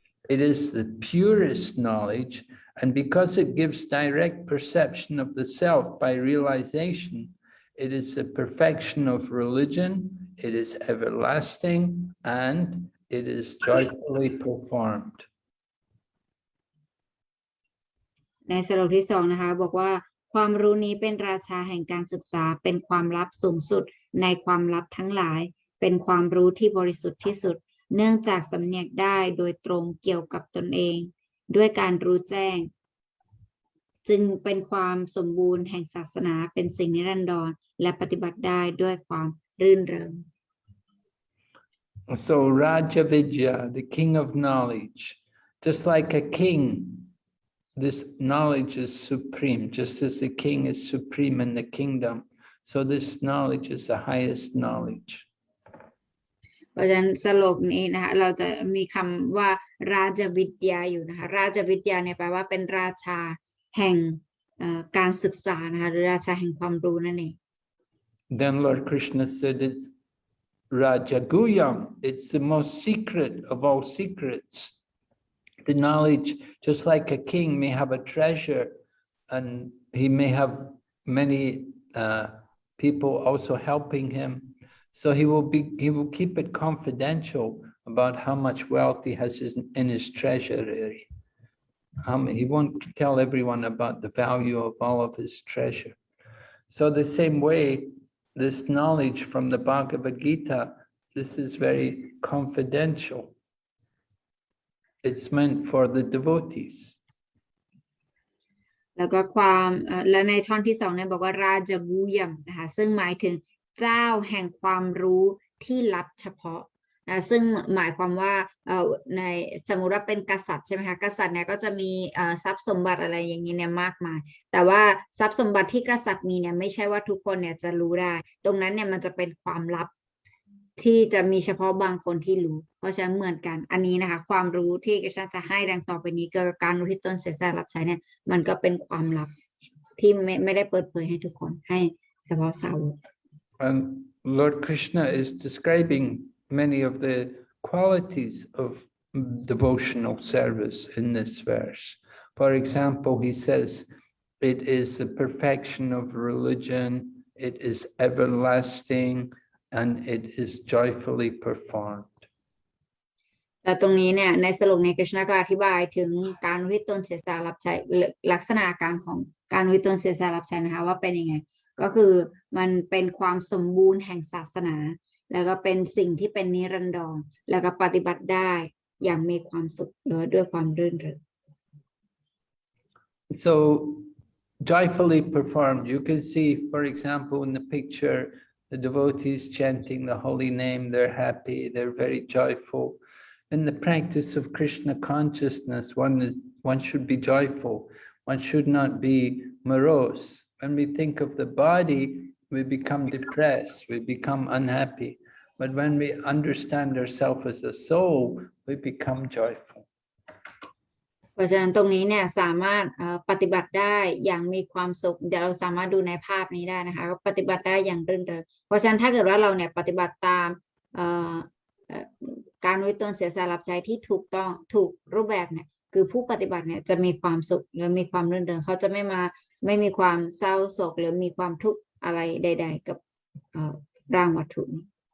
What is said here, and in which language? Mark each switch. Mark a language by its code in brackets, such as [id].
[en] It is the purest knowledge, and because it gives direct perception of the self by realization, it is the perfection of religion, it is everlasting, and it is joyfully performed. [th] ในสโลกที่2นะคะบอกว่าความรู้นี้เป็นราชาแห่งการศึกษาเป็นความลับสูงสุดในความลับทั้งหลายเป็นความรู้ที่บริสุทธิ์ที่สุดเนื่องจากสำเนียกได้โดยตรงเกี่ยวกับตนเองด้วยการรู้แจ้งจึงเป็นความสมบูรณ์แห่งศาสนาเป็นสิ่งนิรันดรและปฏิบัติได้ด้วยความรื่นเริง [en] So Rajavidya, the king of knowledge, just like a king, this knowledge is supreme, just as the king is supreme in the kingdom. So this knowledge is the highest knowledge. [th] เพราะฉะนั้นสโลกนี้นะคะเราจะมีคำว่าราชวิทยาอยู่นะคะราชวิทยาเนี่ยแปลว่าเป็นราชาแห่งการศึกษานะคะหรือราชาแห่งความรู้นั่นเอง [en] Then Lord Krishna said it's Rajaguyam, it's the most secret of all secrets. The knowledge, just like a king may have a treasure and he may have many people also helping him. So he will keep it confidential about how much wealth he has in his treasury. He won't tell everyone about the value of all of his treasure. So the same way, this knowledge from the Bhagavad Gita, this is very confidential. It's meant for the devotees. [th] แล้วก็ความและในท่อนที่2เนี่ยบอกว่าราชกุยมนะคะซึ่งหมายถึงเจ้าแห่งความรู้ที่ลับเฉพาะซึ่งหมายความว่าในสมมุติว่าเป็นกษัตริย์ใช่ไหมคะกษัตริย์เนี่ยก็จะมีทรัพย์สมบัติอะไรอย่างนี้เนี่ยมากมายแต่ว่าทรัพย์สมบัติที่กษัตริย์มีเนี่ยไม่ใช่ว่าทุกคนเนี่ยจะรู้ได้ตรงนั้นเนี่ยมันจะเป็นความลับ ที่จะมีเฉพาะบางคนที่รู้เพราะฉะนั้นเหมือนกันอันนี้นะคะความรู้ที่กษัตริย์จะให้ดังต่อไปนี้เกี่ยวกับการอุทิศตนเสียสละรับใช้เนี่ยมันก็เป็นความลับที่ไม่ได้เปิดเผยให้ทุกคนให้เฉพาะสาวก [en] And Lord Krishna is describing many of the qualities of devotional service in this verse. For example, he says, it is the perfection of religion, it is everlasting, and it is joyfully performed. [th] แต่ตรงนี้เนี่ยในสโลกในกฤษณะก็อธิบายถึงการอุทิศตนเสียสละรับใช้ลักษณะการของการอุทิศตนเสียสละรับใช้นะคะว่าเป็นยังไงก็คือมันเป็นความสมบูรณ์แห่งศาสนาแล้วก็เป็นสิ่งที่เป็นนิรันดรแล้วก็ปฏิบัติได้อย่างมีความสุขด้วยความรื่นเริง [en] So joyfully performed, you can see, for example, in the picture, the devotees chanting the holy name, they're happy, they're very joyful. In the practice of Krishna consciousness, one should be joyful, one should not be morose. When we think of the body, we become depressed, we become unhappy. But when we understand ourselves as a soul, we become joyful. [th] เพราะฉะนั้นตรงนี้เนี่ยสามารถปฏิบัติได้อย่างมีความสุขเดี๋ยวเราสามารถดูในภาพนี้ได้นะคะปฏิบัติได้อย่างรื่นเริงเพราะฉะนั้นถ้าเกิดว่าเราเนี่ยปฏิบัติตามการอุทิศตนเสียสละรับใช้ที่ถูกต้องถูกรูปแบบเนี่ยคือผู้ปฏิบัติเนี่ยจะมีความสุขหรือมีความรื่นเริงเขาจะไม่มีความเศร้าโศกหรือมีความทุกข์อะไรใดๆกับร่างวัตถุนี้